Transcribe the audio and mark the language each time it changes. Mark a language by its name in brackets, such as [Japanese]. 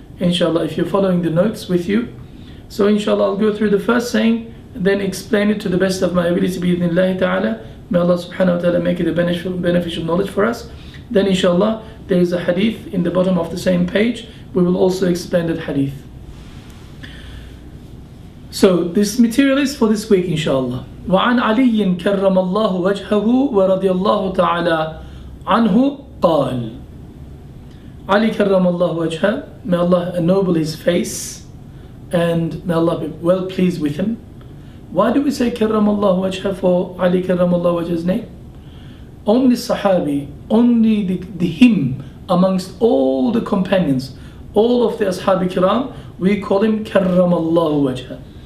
[English] Inshallah, if you're following the notes with you. So inshallah, I'll go through the first saying, then explain it to the best of my ability bi'idhnillah ta'ala. May Allah subhanahu wa ta'ala make it a beneficial knowledge for us. Then inshallah, there is a hadith in the bottom of the same page. We will also explain that hadith. So this material is for this week inshallah. [Arabic] وعن علي كرم الله وجهه ورضي الله تعالى عنه قال. [English] Ali [Arabic] كرم الله وجهه, [English] may Allah ennoble his face and may Allah be well pleased with him. Why do we say [Arabic] كرم الله وجهه [English] for Ali [Arabic] كرم الله وجه's [English] name? Only Sahabi, only the him amongst all the companions, all of the Ashabi Kiram, we call him [Arabic] كرم الله وجهه.